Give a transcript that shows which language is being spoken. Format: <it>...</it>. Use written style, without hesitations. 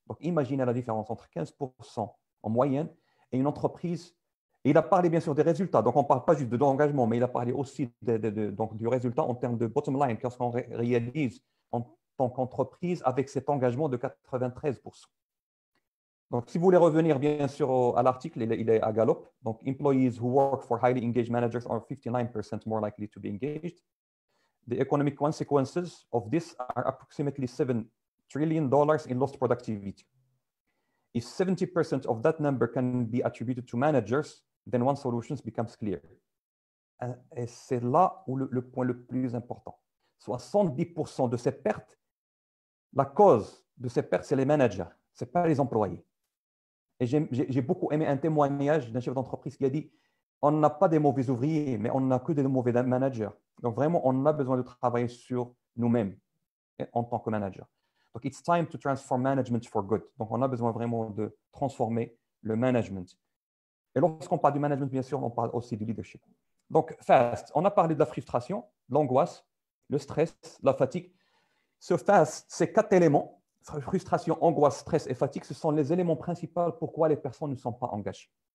<fr>Donc, imaginez la différence entre 15% en moyenne et une entreprise. Et il a parlé bien sûr des résultats. Donc, on ne parle pas juste de l'engagement, mais il a parlé aussi donc, du résultat en termes de bottom line, qu'est-ce qu'on réalise en tant qu'entreprise avec cet engagement de 93%. Donc, si vous voulez revenir bien sûr à l'article, il est à Gallup.</fr> <en>Donc, employees who work for highly engaged managers are 59% more likely to be engaged. The economic consequences of this are approximately $7 trillion in lost productivity. If 70% of that number can be attributed to managers, then one solution becomes clear.</en> <fr>Et c'est là où le point le plus important. 70% de ces pertes, la cause de ces pertes, c'est les managers, ce n'est pas les employés. Et j'ai beaucoup aimé un témoignage d'un chef d'entreprise qui a dit « On n'a pas des mauvais ouvriers, mais on n'a que des mauvais managers. » Donc vraiment, on a besoin de travailler sur nous-mêmes en tant que manager. Donc,</fr> <en>it's time to transform management for good.</en> <fr>Donc, on a besoin vraiment de transformer le management. Et lorsqu'on parle du management, bien sûr, on parle aussi du leadership. Donc, FAST, on a parlé de la frustration, l'angoisse, le stress, la fatigue. Ce FAST, ces 4 éléments, frustration, angoisse, stress et fatigue, ce sont les éléments principaux pourquoi les personnes ne sont pas engagées.</fr>